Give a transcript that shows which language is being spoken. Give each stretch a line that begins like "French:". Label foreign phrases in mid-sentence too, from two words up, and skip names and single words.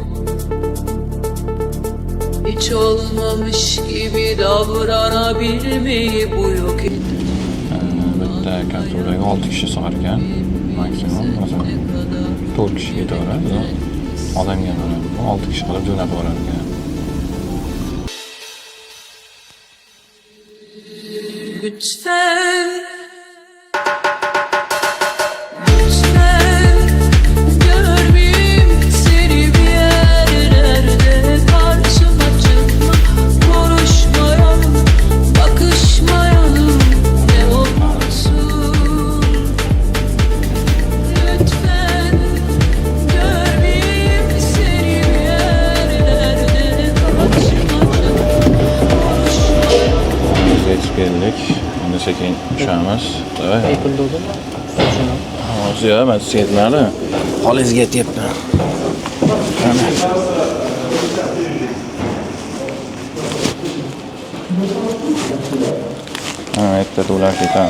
Turkish: Hiç olmamış gibi davranabilmeyi bu yok
Uzbek: Bitta kapsulaga 6 kishi sig'ar ekan. Maksimum masalan 4 kishi ketaveradi. Odamga qarab 6 kishi qilib jo'natib yuborar ekan.
Turkish: Lütfen, lütfen görmeyeyim seni bir yerlerde, karşıma çıkma, konuşmayalım, bakışmayalım, ne olursun. Lütfen görmeyeyim seni bir yerlerde, karşıma çıkma,
Uzbek: Biz yetib keldik. Endi sekin tushamiz. Pul to'ldimi? Shuni. Hozir yo'q, men sizga yetmadi. Holingizga yetyapti. Erta to'lab ketadi.